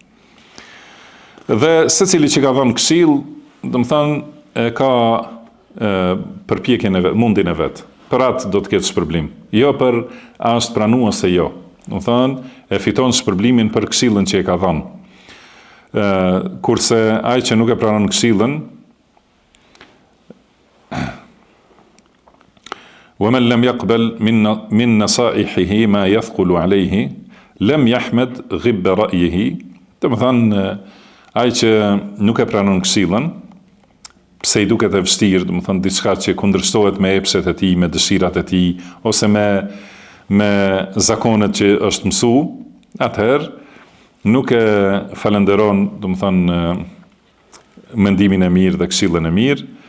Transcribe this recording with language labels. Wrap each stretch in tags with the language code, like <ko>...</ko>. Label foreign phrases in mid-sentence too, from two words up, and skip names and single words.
<sq>Dhe secili që ka dhënë këshill, do të thënë ka përpjekjen e vet, mundin e vet. Për atë do të ketë shpërblim. Jo për a është pranuar ose jo. Do të thënë e fiton shpërblimin për këshillën që e ka dhënë. Kurse ai që nuk e pranon këshillën,</sq> <ar>ومن لم يقبل من نصائحه ما يثقل عليه لم يحمد غب رأيه.</ar> <sq>Do të thënë ai që nuk e pranon këshillën, pse i duket e vështirë, do të thënë diçka që kundërshtohet me epshet e tij, me dëshirat e tij, ose me zakonet që është mësu, atëherë nuk e falenderon, do të thënë mendimin e mirë dhe këshillën e mirë.</sq>